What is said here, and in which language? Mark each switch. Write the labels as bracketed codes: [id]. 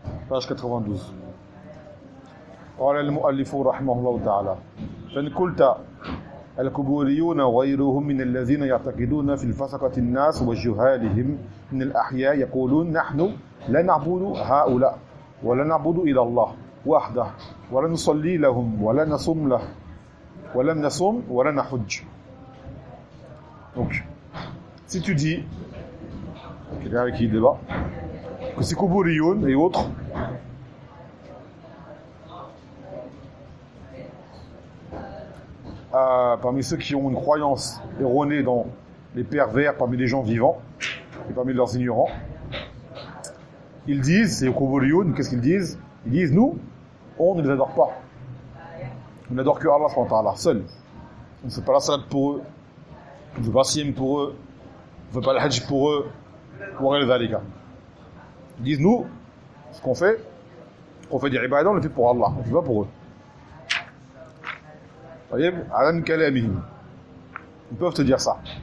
[ar] باش 92، قال المؤلف رحمه الله تعالى: فإن قلت الكبوريون وغيرهم من الذين يعتقدون في الفسقة الناس وجهالهم من الأحياء يقولون نحن لا نعبد هؤلاء ولا نعبد إلى الله وحده ولا نصلي لهم ولا نصوم له ولم نصوم ولا نحج. Okay. [fr] Si tu dis, quelqu'un avec qui il débat, que ces kubouriyoun et autres parmi ceux qui ont une croyance erronée dans les pervers parmi les gens vivants et parmi leurs ignorants, ils disent, c'est Yukubulioun, qu'est-ce qu'ils disent? Ils disent, nous, on ne les adore pas. On n'adore que Allah [ar] subhanahu wa ta'ala, [fr] seul. On ne fait pas la salat pour eux, on ne fait pas siyam pour eux, on ne fait pas le hajj pour eux, ou rien de zalika. Ils disent, nous, ce qu'on fait, on fait des ibadah, on le fait pour Allah, on ne fait pas pour eux. [ar] طيب على كلامهم يمكن تقول صح.